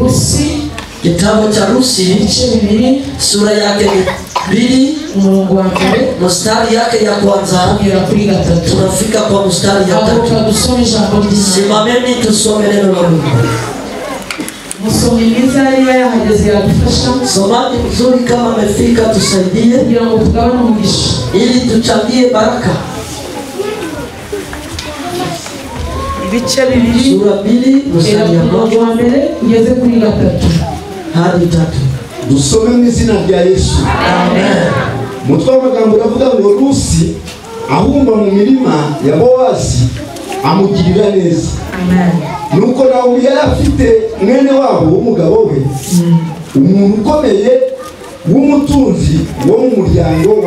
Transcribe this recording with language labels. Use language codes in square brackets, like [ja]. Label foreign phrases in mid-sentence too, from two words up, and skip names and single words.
[rw] Rusi [sw] kitabu cha Rusi [rw] ibice bibiri [sw] sura yake ni 2 [rw] umurongo wa mbere [sw] mstari yake ya kwanza [rw] tugera kuri gatatu [sw] tunafika kwa mstari ya 3 [rw] haguruka dusome ijambo ry'Imana [sw] simameni tusome neno la Mungu [rw] musomyi mwiza yari yahageze yadufasha [sw] somaji mzuri kama amefika tusaidie [rw] kugira ngo tugabane umugisha [sw] ili tuchangie baraka [rw] ibice bibiri [sw] sura 2 mstari ya [rw] umurongo wa mbere ugeze kuri gatatu [sw] hadi 3 [rw] dusome mu izina rya Yesu amen mutwe w'amagambo uravuga ngo Rusi ahumba mu mirima ya Bowazi amugirira neza amen nuko nawe yari afite mwene wabo w'umugabo we umuntu ukomeye w'umutunzi wo mu muryango wa